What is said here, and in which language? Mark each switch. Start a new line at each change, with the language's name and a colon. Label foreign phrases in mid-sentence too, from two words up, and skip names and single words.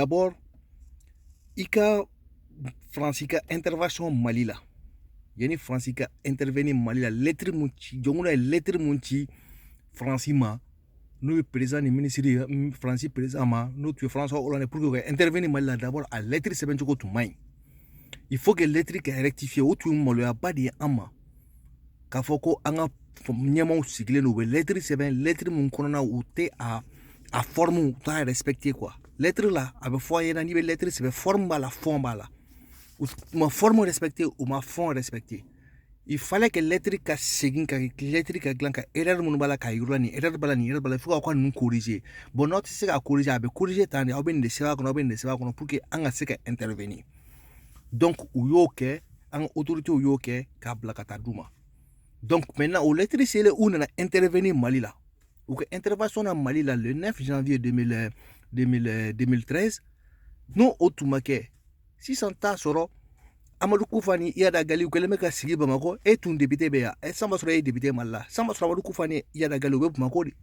Bambara: D'abord i ka Faransi ka intervention Mali la, yanni Faransi ka intervenir Mali la, lettre mun ci jɔnkuna ye lettre mun ci Faransi ma, n'o ye président ni ministre ye Faransi président ma, n'o tun ye François Hollande
French: pour que
Bambara: ka intervenir Mali la, d'abord a lettre sɛbɛncogo tun man ɲi.
French: Il faut que
Bambara: lettre ka rectifier, o tun ye maloyaba de ye an ma k'a fɔ ko an ka ɲɛmaw sigilen don u bɛ lettre sɛbɛn, lettre mun kɔnɔna u tɛ a forme u t'a respecter quoi. Lettre la a bɛ fɔ a ɲɛna n'i bɛ lettre sɛbɛn forme b'a la, fond b'a la. U ma forme respecter, u ma fond respecter.
French: Il fallait que
Bambara: lettre ka segin ka lettre ka dilan ka erreur minnu b'a la k'a yir'u la, nin erreur b'a la, nin erreur b'a la,
French: il faut
Bambara: ka ninnu corriger. Bon n'aw tɛ se k'a corriger, a bɛ corriger tan de, aw bɛ nin de sɛbɛn a kɔnɔ, aw bɛ nin de sɛbɛn a kɔnɔ
French: pour que
Bambara: an ka se ka intervenir. Donc u y'o kɛ, an ka autorités y'o kɛ k'a bila ka taa d'u ma. Donc maintenant o lettre selen u nana intervenir Mali la, u ka intervention na Mali la
French: le 9 janvier 2013,
Bambara: n'o o tun ma kɛ sisan t'a sɔrɔ Amadou Koufani Yada Gali u kɛlen bɛ ka sigi Bamako, e tun député bɛ yan, san b'a sɔrɔ e ye député Mali la, san b'a sɔrɔ Amadou Koufani Yada Gali u bɛ Bamako de.